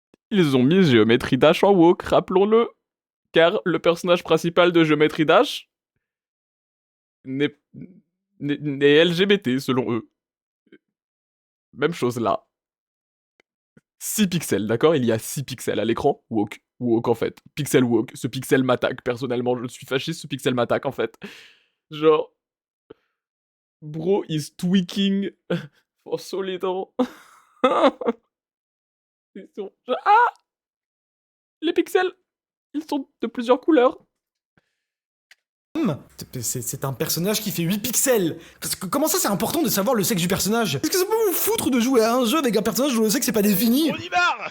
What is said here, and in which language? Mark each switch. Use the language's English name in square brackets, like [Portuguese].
[French] Ils ont mis Géométrie Dash en woke, rappelons-le. Car le personnage principal de Géométrie Dash n'est LGBT, selon eux. Même chose là. 6 pixels, d'accord? Il y a 6 pixels à l'écran. Woke. Woke, en fait. Pixel woke. Ce pixel m'attaque. Personnellement, je suis fasciste, ce pixel m'attaque, en fait. Genre... [English] Bro is tweaking for solid. Ah! [French] Les pixels, ils sont de plusieurs couleurs. C'est un personnage qui fait 8 pixels. Comment ça, c'est important de savoir le sexe du personnage? Est-ce que ça peut vous foutre de jouer à un jeu avec un personnage dont le sexe n'est pas défini? On y va!